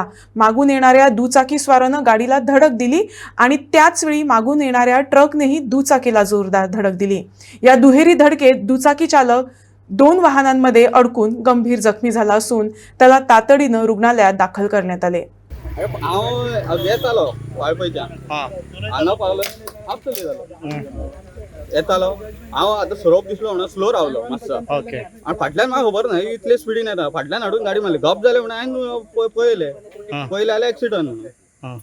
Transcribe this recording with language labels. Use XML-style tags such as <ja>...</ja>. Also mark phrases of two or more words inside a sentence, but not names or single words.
<mr>मागून येणाऱ्या दुचाकीस्वारानं गाडीला धडक दिली आणि त्याच वेळी मागून येणाऱ्या ट्रकनेही दुचाकीला जोरदार धडक दिली. या दुहेरी धडकेत दुचाकी चालक 2 वाहनांमध्ये अडकून गंभीर जखमी झाला असून त्याला तातडीनं रुग्णालयात दाखल करण्यात आले.</mr> <kok>हांव येतालो वाळपयच्यान हांगा पावलो हाफ चली जालो येतालो हांव आतां सरोप दिसलो म्हणून स्लो रावलो मातसो ओके आनी फाटल्यान म्हाका खबर ना इतले स्पिडीन येता फाटल्यान हाडून गाडी मारली गप जालें म्हणून हांवें पळयलें जाल्यार एक्सिडंट म्हणून</kok>